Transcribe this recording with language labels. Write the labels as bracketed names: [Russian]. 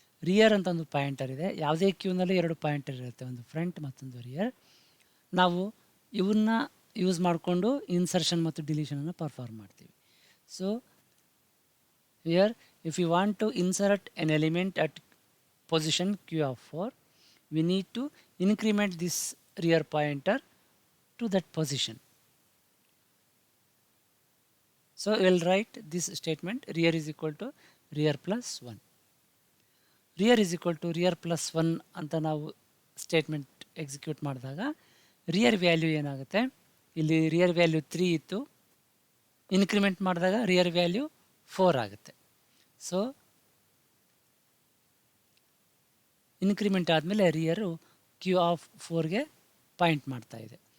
[Kannada] Rear ಅಂತ ಒಂದು pointer ಇದೆ. ಯಾವುದೇ ಕ್ಯೂನಲ್ಲಿ ಎರಡು ಪಾಯಿಂಟರ್ ಇರುತ್ತೆ, ಒಂದು ಫ್ರಂಟ್ ಮತ್ತೊಂದು ರಿಯರ್. ನಾವು ಇವನ್ನ ಯೂಸ್ ಮಾಡಿಕೊಂಡು ಇನ್ಸರ್ಷನ್ ಮತ್ತು ಡಿಲೀಷನನ್ನು ಪರ್ಫಾರ್ಮ್ ಮಾಡ್ತೀವಿ. [English] So here if you want to insert an element at position Q of 4, we need to increment this rear pointer to that position. So we will write this statement, rear is equal to rear plus 1. rear is equal to rear plus 1 [Kannada] ಅಂತ ನಾವು statement execute ಮಾಡಿದಾಗ rear value ಏನಾಗುತ್ತೆ, ಇಲ್ಲಿ rear value 3 ಇತ್ತು, increment ಮಾಡಿದಾಗ rear value 4 ಆಗುತ್ತೆ. So increment ಆದಮೇಲೆ ರಿಯರು Q of 4ಗೆ point ಮಾಡ್ತಾ ಇದೆ.